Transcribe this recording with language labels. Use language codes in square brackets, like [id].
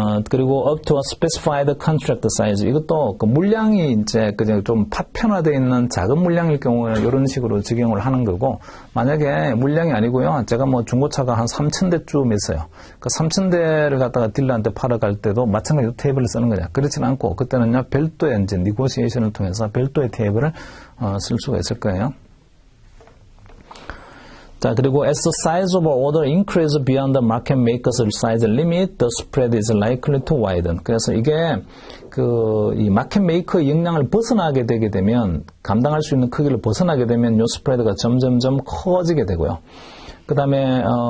[ko] 그리고 [en] up to a specified contract size. [ko] 이것도 물량이 이제 그냥 좀 파편화되어 있는 작은 물량일 경우에는 이런 식으로 적용을 하는 거고, 만약에 물량이 아니고요. 제가 뭐 중고차가 한 3,000대쯤 있어요. 그 3,000대를 갖다가 딜러한테 팔아갈 때도 마찬가지로 테이블을 쓰는 거냐. 그렇지는 않고, 그때는요, 별도의 이제 니고시에이션을 통해서 별도의 테이블을 쓸 수가 있을 거예요. 자, 그리고 [en] as the size of order increase beyond the market maker's size limit, the spread is likely to widen. [ko] 그래서 이게 이 마켓 메이커의 역량을 벗어나게 되게 되면, 감당할 수 있는 크기를 벗어나게 되면 요 스프레드가 점점점 커지게 되고요. 그 다음에